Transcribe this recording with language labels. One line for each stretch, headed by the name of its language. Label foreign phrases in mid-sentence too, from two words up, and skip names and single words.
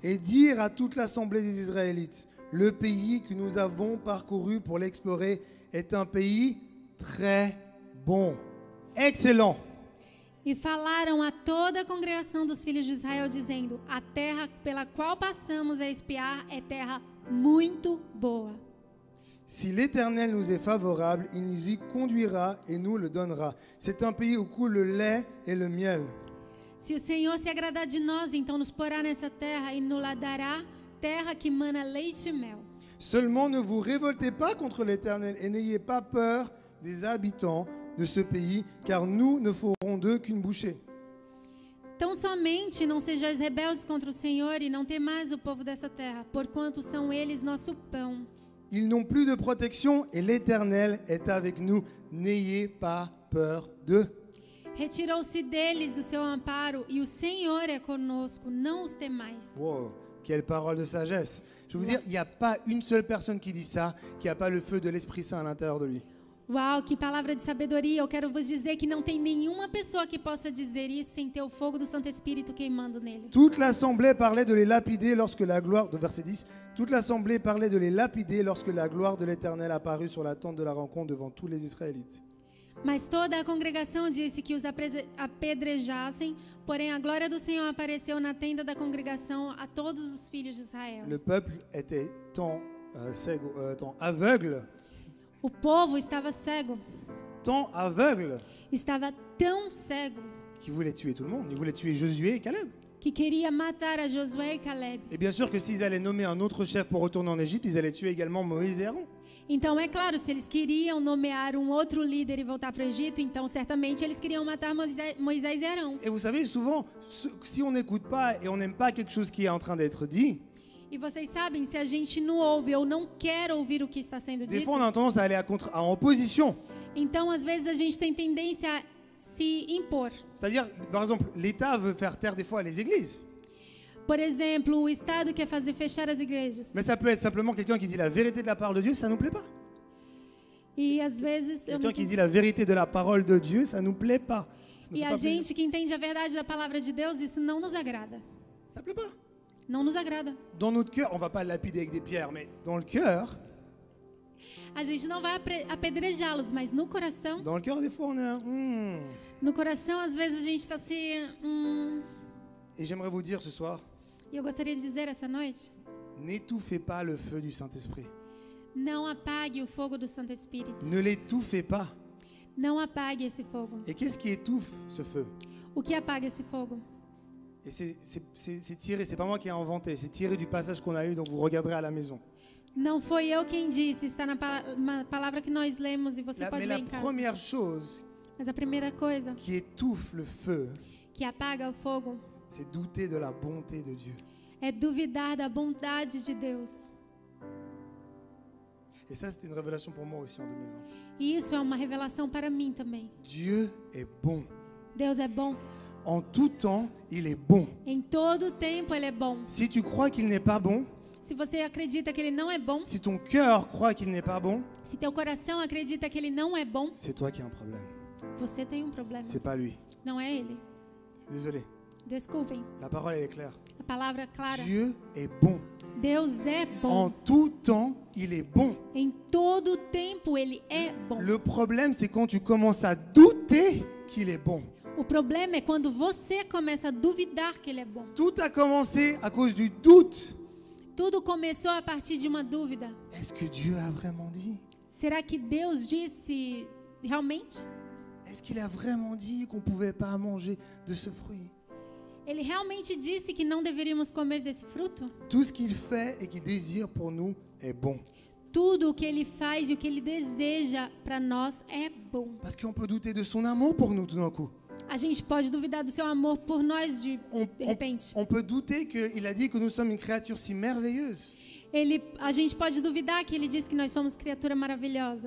French: Et dirent à toute l'assemblée des Israélites, le pays que nous avons parcouru pour l'explorer est un pays très bon, excellent.
Portuguese: E falaram a toda a congregação dos filhos de Israel, dizendo: a terra pela qual passamos a espiar é terra muito boa.
French: Si l'Éternel nous est favorable, il nous y conduira et nous le donnera. C'est un pays où coule le lait et le miel.
Portuguese: Se o Senhor se agradar de nós, então nos porá nessa terra e nos dará terra que mana leite e mel.
French: Seulement ne vous révoltez pas contre l'Éternel et n'ayez pas peur des habitants de ce pays, car nous ne ferons d'eux qu'une bouchée.
Portuguese: Tão somente não sejais rebeldes contra o Senhor e não temais o povo dessa terra, porquanto são eles nosso pão.
French: Ils n'ont plus de protection et l'Éternel est avec nous. N'ayez pas peur d'eux.
Portuguese: Retirou-se deles o seu amparo e o Senhor é conosco, não os temais.
French: Wow, quelle parole de sagesse. Je veux vous dire, il n'y a pas une seule personne qui dit ça, qui n'a pas le feu de l'Esprit Saint à l'intérieur de lui.
Portuguese: Uau, que palavra de sabedoria. Eu quero vos dizer que não tem nenhuma pessoa que possa dizer isso sem ter o fogo do Santo Espírito queimando nele.
French: Toute l'assemblée parlait de les lapider lorsque la gloire, de verset 10, toute l'assemblée parlait de les lapider lorsque la gloire de l'Éternel apparut sur la tente de la rencontre devant tous les Israélites.
Portuguese: Mas toda a congregação disse que os apedrejassem, porém a glória do Senhor apareceu na tenda da congregação a todos os filhos de Israel.
French: Le peuple était tant aveugle,
Portuguese: O povo estava cego, estava tão cego,
French: qu'il voulait tuer tout le monde. Il voulait tuer Josué et Caleb.
Portuguese: que queria matar a Josué e Caleb.
French: Et bien sûr que s'ils allaient nommer un autre chef pour retourner en Égypte, ils allaient tuer également Moïse et Aaron.
Portuguese: Então, é claro, se eles queriam nomear um outro líder e voltar para o Egito, então certamente eles queriam matar Moisés e Arão.
French: Et vous savez, souvent, si on n'écoute pas et on n'aime pas quelque chose qui est en train d'être dit,
Portuguese: E vocês sabem, se a gente não ouve ou não quer ouvir o que está sendo
French: des
Portuguese: dito,
French: fois on a tendance à aller en opposition.
Portuguese: então às vezes a gente tem tendência a se impor.
French: C'est-à-dire, par exemple, l'État veut faire taire des fois les églises.
Portuguese: Por exemplo, o Estado quer fazer fechar as igrejas.
French: Mais ça peut être simplement quelqu'un qui dit la vérité de la parole de Dieu, ça ne nous plaît pas.
Portuguese: E às vezes
French: Quelqu'un qui dit la vérité de la parole de Dieu, ça ne nous plaît pas. Ça nous
Portuguese: E
French: fait
Portuguese: a
French: pas plaisir.
Portuguese: gente que entende a verdade da palavra de Deus, isso não nos agrada.
French: Ça ne plaît pas.
Portuguese: Não nos agrada.
French: Dans notre cœur, on va pas lapider avec des pierres, mais dans le cœur,
Portuguese: A gente não vai apedrejá-los, mas no coração,
French: des fois, on est là.
Portuguese: no coração às vezes a gente está se...
French: Et j'aimerais vous dire ce soir,
Portuguese: E eu gostaria de dizer essa noite,
French: n'étouffez pas le feu du Saint-Esprit.
Portuguese: não apague o fogo do Santo Espírito.
French: Ne l'étouffez pas.
Portuguese: Não apague esse fogo.
French: Et qu'est-ce qui étouffe ce feu?
Portuguese: O que apaga esse fogo?
French: Et c'est tiré, c'est pas moi qui ai inventé, c'est tiré du passage qu'on a lu, donc vous regarderez à la maison.
Portuguese: Não foi eu quem disse, está na palavra que nós lemos e você
French: Mais
Portuguese: pode ver
French: la
Portuguese: em casa.
French: première chose
Portuguese: Mas a primeira coisa
French: qui étouffe le feu,
Portuguese: que apaga o fogo
French: c'est douter de la bonté de Dieu.
Portuguese: é duvidar da bondade de Deus.
French: Et ça, c'était une révélation pour moi aussi en 2020.
Portuguese: E isso é uma revelação para mim também.
French: Dieu est bon.
Portuguese: Deus é bom.
French: En tout temps, il est bon.
Portuguese: Em todo tempo Ele é bom.
French: Si tu crois qu'il n'est pas bon,
Portuguese: Se você acredita que Ele não é bom,
French: si ton cœur croit qu'il n'est pas bon,
Portuguese: se teu coração acredita que Ele não é bom,
French: c'est toi qui as un problème.
Portuguese: você tem um problema.
French: C'est pas lui.
Portuguese: Não é Ele.
French: Désolé.
Portuguese: Desculpem.
French: La parole, elle est claire.
Portuguese: A palavra é clara.
French: Dieu est bon.
Portuguese: Deus é
French: En
Portuguese: bom.
French: tout temps, il est bon.
Portuguese: Em todo tempo Ele é bom.
French: Le problème, c'est quand tu commences à douter qu'il est bon.
Portuguese: O problema é quando você começa a duvidar que Ele é bom.
French: Tout a commencé à cause du doute.
Portuguese: Tudo começou a partir de uma dúvida.
French: Est-ce que Dieu a vraiment dit?
Portuguese: Será que Deus disse realmente?
French: Est-ce qu'il a vraiment dit qu'on ne pouvait pas manger de ce fruit?
Portuguese: Ele realmente disse que não deveríamos comer desse fruto?
French: Tout ce qu'il fait et qu'il désire pour nous est bon.
Portuguese: Tudo o que Ele faz e o que Ele deseja para nós é bom.
French: Parce qu'on peut douter de son amour pour nous tout d'un coup.
Portuguese: A gente pode duvidar do seu amor por nós de repente.
French: On peut douter qu'il a dit que nous sommes une créature si merveilleuse.
Portuguese: A gente pode duvidar que Ele disse que nós somos criatura maravilhosa.